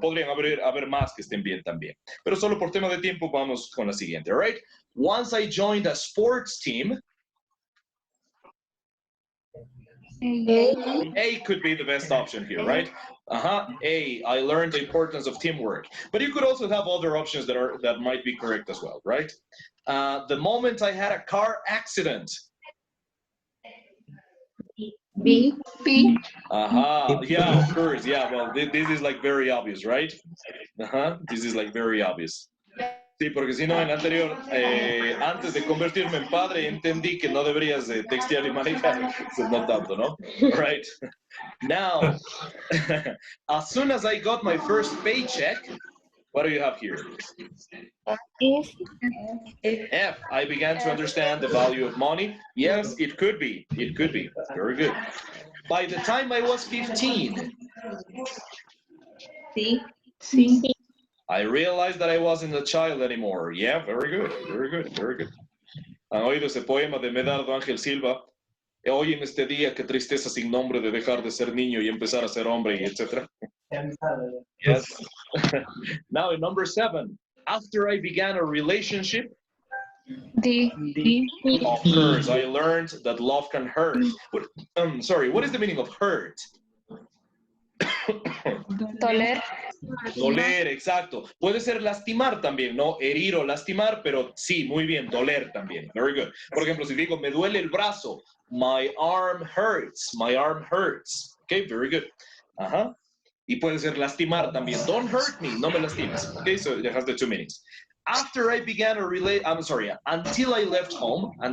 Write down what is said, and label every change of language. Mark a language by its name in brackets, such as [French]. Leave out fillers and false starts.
[Spanish] Podrían haber más que estén bien también. Pero solo por tema de tiempo vamos con la siguiente, [English] all right? Once I joined a sports team, A could be the best option here, right? A, I learned the importance of teamwork. But you could also have other options that might be correct as well, right? The moment I had a car accident. B. Yeah, of course. Yeah, well, this is like very obvious, right? This is like very obvious. [Spanish] Sí, porque si no, en anterior, antes de convertirme en padre, entendí que no deberías textear y manejar, so no tanto, ¿no? [English] Right. Now, as soon as I got my first paycheck, what do you have here? F. I began to understand the value of money. Yes, it could be. Very good. By the time I was 15, C. I realized that I wasn't a child anymore. Yeah, very good. [Spanish] ¿Han oído ese poema de Medardo Ángel Silva? Hoy en este día, qué tristeza sin nombre de dejar de ser niño y empezar a ser hombre, y etc. [English] Yes. Now in number 7, after I began a relationship, D. Of course, I learned that love can hurt. Sorry, what is the meaning of hurt? [Spanish] Doler. Doler, exacto. Puede ser lastimar también, ¿no? Herir o lastimar, pero sí, muy bien, doler también. [English] Very good. [Spanish] Por ejemplo, si digo, me duele el brazo, [English] my arm hurts, my arm hurts. Okay, very good. Ajá. [Spanish] Y puede ser lastimar también. [English] Don't hurt me, [Spanish] no me lastimes. [English] Okay, so it has the two meanings. After I began a until I left home,